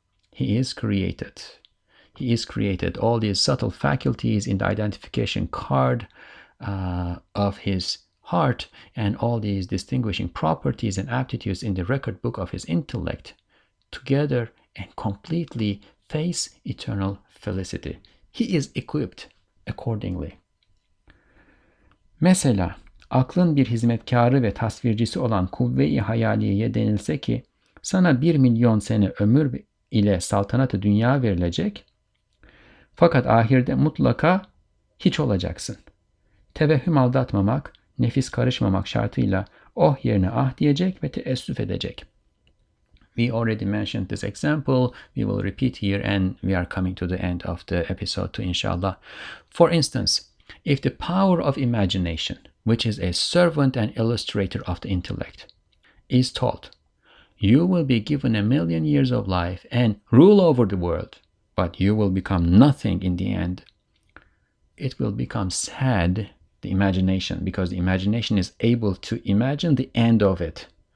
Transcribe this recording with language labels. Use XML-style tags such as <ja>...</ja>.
<en>He is created. He is created. All these subtle faculties in the identification card of his heart and all these distinguishing properties and aptitudes in the record book of his intellect together and completely face eternal felicity. He is equipped accordingly.</en> <tr>Mesela aklın bir hizmetkarı ve tasvircisi olan kuvve-i hayaliyeye denilse ki sana 1 milyon sene ömür ile saltanatı dünya verilecek, fakat ahirde mutlaka hiç olacaksın. Tevehhüm aldatmamak, nefis karışmamak şartıyla oh yerine ah diyecek ve teessüf edecek.</tr> <en>We already mentioned this example. We will repeat here and we are coming to the end of the episode too, inshallah. For instance, if the power of imagination, which is a servant and illustrator of the intellect, is taught, you will be given 1,000,000 years of life and rule over the world, but you will become nothing in the end, it will become sad, the imagination, because the imagination is able to imagine the end of it.</en>